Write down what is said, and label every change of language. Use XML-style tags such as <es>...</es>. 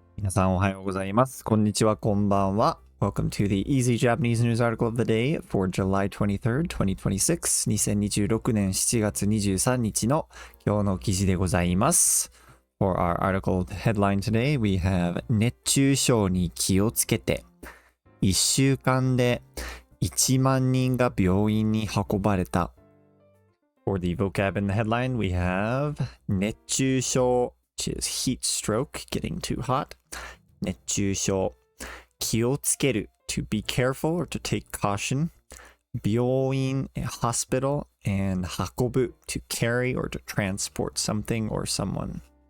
<ja>皆さんおはようございます。こんにちは、こんばんは。</ja> <en>Welcome to the Easy Japanese News Article of the Day for July 23rd, 2026.</en> <ja>2026年7月23日の今日の記事でございます。</ja> <en>For our article headline today, we have</en> <ja>熱中症に気をつけて。 1週間で1万人が病院に運ばれた。</ja> <en>For the vocab in the headline, we have 熱中症 which is heat stroke, getting too hot.</en> <ja>熱中症。</ja> <en>気をつける to be careful or to take caution. 病院 hospital and 運ぶ to carry or to transport something or someone.</en>